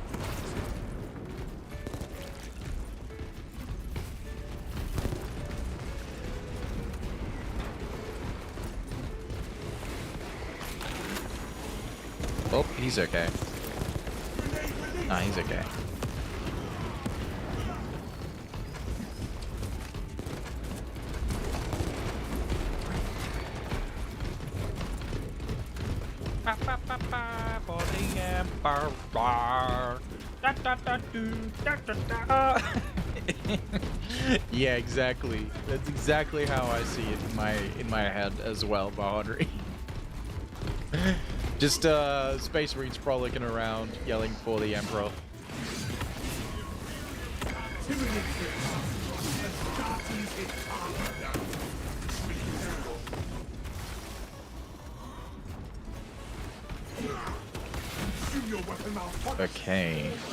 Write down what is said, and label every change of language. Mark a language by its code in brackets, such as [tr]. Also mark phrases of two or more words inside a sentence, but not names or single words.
[en] Oh, he's okay. Nah, he's okay. Ba, ba, ba, ba, for the Emperor. Da, da, da, do, da, da, da. Yeah, exactly. That's exactly how I see it in my head as well, Bahadri. Just Space Marines frolicking around, yelling for the Emperor. Okay.